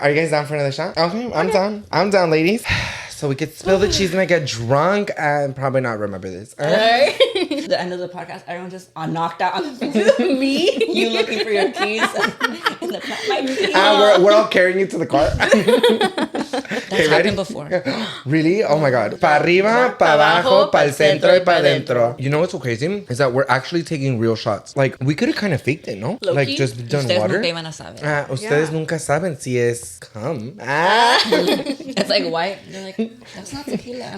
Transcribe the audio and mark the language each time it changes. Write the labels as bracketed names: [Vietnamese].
[English] Are you guys down for another shot? Okay, I'm down. I'm down, ladies. So we could spill the cheese and I get drunk and probably not remember this. All right? The end of the podcast, everyone just knocked out. Me? You looking for your keys in the my keys. We're all carrying you to the car. That's happened before. Really? Oh my God. [Spanish] Pa arriba, pa abajo, pa el centro y pa dentro. [English] You know what's so crazy? Is that we're actually taking real shots. Like, we could have kind of faked it, no? Low-key? Like, just done [Spanish] Ustedes [English] water. [Spanish] nunca iban a saber. Ustedes nunca saben si es cum. [English] It's like white. They're like, that's not tequila.